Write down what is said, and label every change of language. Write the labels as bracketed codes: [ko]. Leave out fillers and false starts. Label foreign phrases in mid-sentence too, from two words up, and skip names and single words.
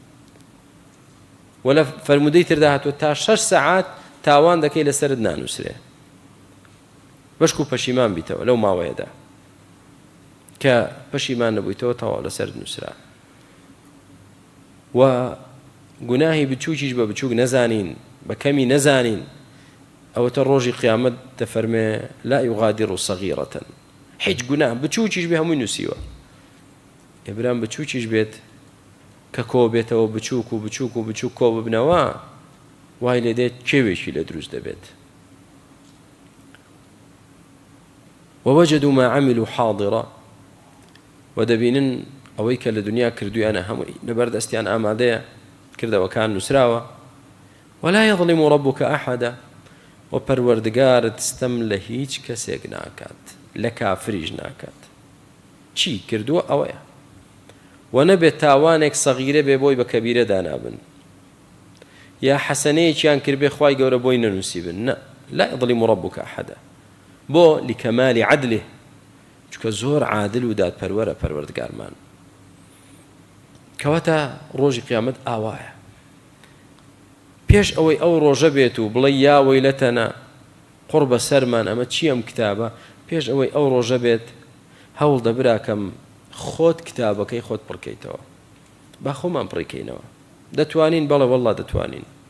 [ckb] و لە فەرمودەی تردا هاتووە تا 6 سەعات تاوان دەکەی لەسەرت نانووسرێ بەشک و پەشیمان بیتەوە لەو ماوەیەدا کە پەشیمان نەبوویتەوە تەواو لەسەرت نووسرا و گوناهی بچووکیش بە بچووک نەزانین بە کەمی نەزانین ئەوەتە ڕۆژی قیامەت دەفەرمێ [ar] لا يغادر صغيرة [ckb] هیچ گوناه بچووکیش بێ هەمووی نووسیوە ئێبرام بچووکیش بێت کە کۆ بێتەوە بچووک و بچووک و بچووک کۆ ببنەوە وای لێ دێت کێوێکی لە دروست دەبێت [ar] ووجدوا ما عملوا حاضرا [ckb] ودەبینن ئەوەی کە لە دنیا کردویانە هەمووی لەبەردەستیان ئامادەیە کردەوەکان نووسراوە [ar] ولا يظلم ربك أحدا [ckb] و پەروەردگارت ستەم لە هیچ کەسێک ناکات لە کافریش ناکات چی کردووە ئەوەیە و نەبێت تاوانێک سەغیرە بێ بۆی بە کەبیرە دانابن یا حەسەنەیەکیان کردبێ خوای گەورە بۆی نەنووسی بن نە [ar] لا يظلم ربك أحدا [ckb] بۆ [ar] لكمال عدله [ckb] چونکە زۆر عادل و دادپەروەرە پەروەردگارمان کەواتە ڕۆژی قیامەت ئاوایە پێش ئەوەی ئەو ڕۆژە بێت و بڵێ [ar] یا وەیلەتەنا [ckb] قوڕ بە سەرمان ئەمە چی ئەم کتابە پێش ئەوەی ئەو ڕۆژە بێت هەوڵ دەبراکەم خۆت کتابەکەی خۆت پڕکەیتەوە با خۆمان پڕیکەینەوە دەتوانین بەڵێ وەڵڵا دەتوانین